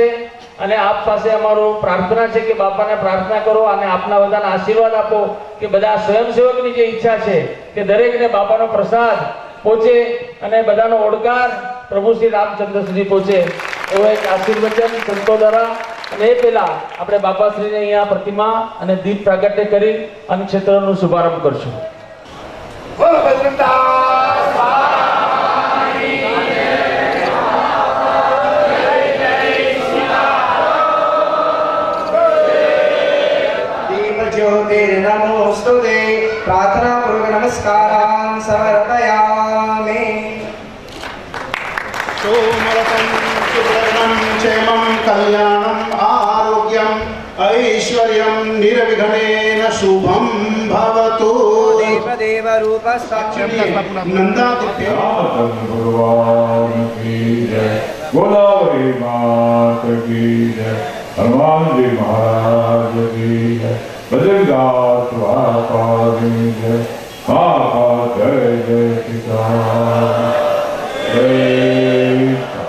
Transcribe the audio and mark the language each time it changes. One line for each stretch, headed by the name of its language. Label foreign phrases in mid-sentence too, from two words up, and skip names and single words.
Gujarati: અને આપ પાસે અમારો પ્રાર્થના છે કે બાપાને પ્રાર્થના કરો અને આપના બધાના આશીર્વાદ આપો કે બધા સ્વયંસેવકની જે ઈચ્છા છે કે દરેકને બાપાનો પ્રસાદ પહોંચે અને બધાનો ઓડકાર પ્રભુ શ્રી રામચંદ્ર સુધી પહોંચે, એવો એક આશીર્વચન સંતો દ્વારા. અને એ પહેલા આપણે બાપાશ્રીને અહીંયા પ્રતિમા અને દીપ પ્રાગટ્ય કરી અન્ન ક્ષેત્રનો શુભારંભ કરશું.
Sanskrit: ज्योतिर्नमोस्तुते प्रार्थना पूर्वक नमस्कारान् समर्पयामि. सोमरतं सुवर्णं क्षेमं कल्याणं आरोग्यं ऐश्वर्यं निर्विघ्नेन शुभं भवतु. देवदेव रूपस्थं नंदादित्य
Hindi: भगवान की जय, गोदावरी मात की जय, हनुमान जी महाराज की जय, बद्रीनाथ बाबा की जय, बाबा जय जय किसान जय